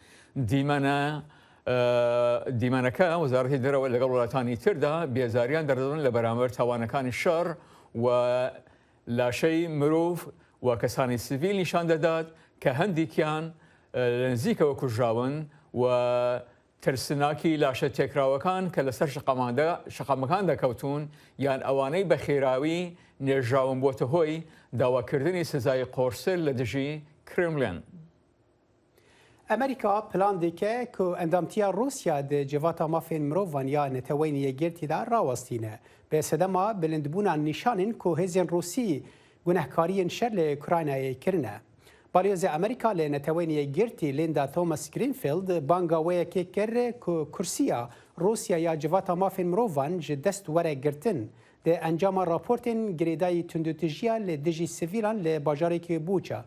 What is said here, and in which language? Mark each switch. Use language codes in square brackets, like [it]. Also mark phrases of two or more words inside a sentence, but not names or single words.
[ckb] دیمەنەکە وەزارەتی دەرەوە لەگەڵ وڵاتانی تردا بێزاریان دەردەدەن لە بەرامبەر تاوانەکانی شەڕ و لاشەی مرۆڤ و کەسانی سڤیل نیشان دەدات کە هەندێکیان لە نزیکەوە کوژراون و ترسناکی لاشە تێکراوەکان کە لەسەر شەقامەکان دەکەوتون یان ئەوانەی بە خێراوی نێژراون بۆتە هۆی داواکردنی سزای قۆرسل لە دژی کرملین. [ku] ئەمریکا پلان دێکە کو ئەندامتیا رووسیا د جێڤاتا مافên مرۆڤان یا نەتەوەی یەکگرتیدا ڕاوەستینە بە سەدەما بلندبوونا نیشانên ku hêzên Rûsî gunehkariyên şer li Ukraynayê kirine. Balyozê Amerîka lê netewên yekgirtî Linda Thomas Greenfield banga weyekê kir ku kursiya Rûsya ya civata mafên mirovan ji dest were girtin di encama raportên girêdayî tundûtijiya li dijî sivîlan li bajarekî Buça.